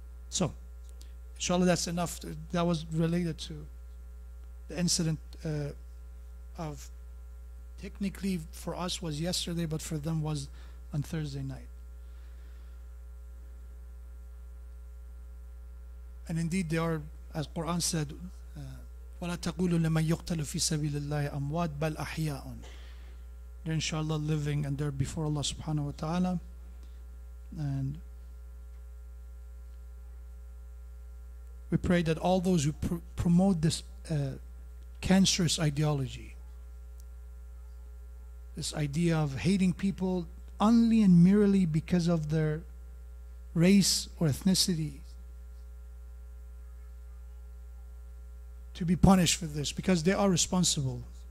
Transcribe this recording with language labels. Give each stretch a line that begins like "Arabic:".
English: So, inshallah, that's enough. That was related to the incident of, technically for us was yesterday, but for them was on Thursday night. And indeed they are, as Quran said,
Arabic: وَلَا تَقُولُوا لَمَنْ يُقْتَلُ فِي سَبِيلِ اللَّهِ أَمْوَاتٌ بَلْ أَحْيَاءٌ.
English: They're inshallah living and they're before Allah subhanahu wa ta'ala. And we pray that all those who promote this cancerous ideology, this idea of hating people only and merely because of their race or ethnicity, to be punished for this, because they are responsible.